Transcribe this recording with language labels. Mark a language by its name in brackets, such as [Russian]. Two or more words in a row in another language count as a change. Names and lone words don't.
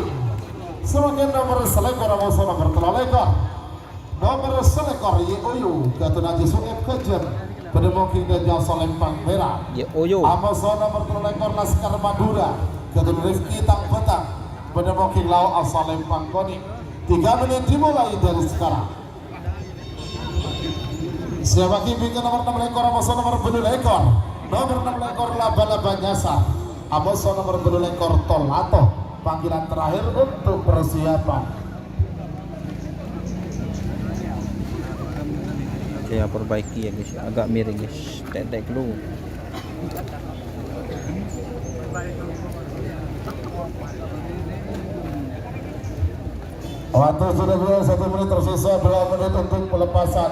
[Indonesian] Semakin nomor selekor Amoso nomor 3 lekor. Nomor selekor Yoyo Katunaji Sungit Kejen Pedemoking dan Jauh Salembang merah. Yoyo Amoso nomor 3 lekor Laskar Madura Katun Rifki Tang Petang Pedemoking Lau Salembang Koning. 3 menit dimulai dari sekarang. Siapa bimbingan nomor 6 lekor Amoso nomor 2 lekor. Nomor 6 lekor Laba-Laba Nyasar. Amoso nomor 2 lekor Tolato. Panggilan terakhir untuk persiapan. saya perbaiki ya guys, agak miring guys, tek dulu. Waktu sudah 1 menit tersisa, 2 menit untuk pelepasan.